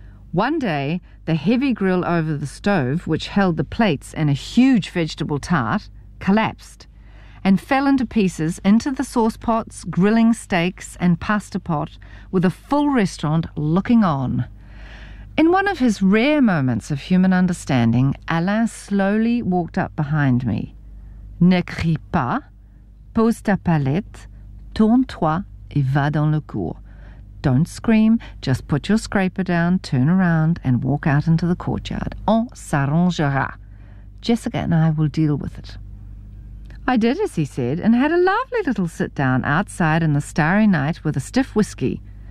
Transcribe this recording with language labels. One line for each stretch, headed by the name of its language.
English: One day, the heavy grill over the stove, which held the plates and a huge vegetable tart, collapsed and fell into pieces into the sauce pots, grilling steaks and pasta pot, with a full restaurant looking on. In one of his rare moments of human understanding, Alain slowly walked up behind me.
French: Ne crie pas, pose ta palette, tourne-toi et va dans le cour.
English: Don't scream, just put your scraper down, turn around and walk out into the courtyard.
French: On s'arrangera.
English: Jessica and I will deal with it. I did as he said and had a lovely little sit down outside in the starry night with a stiff whiskey.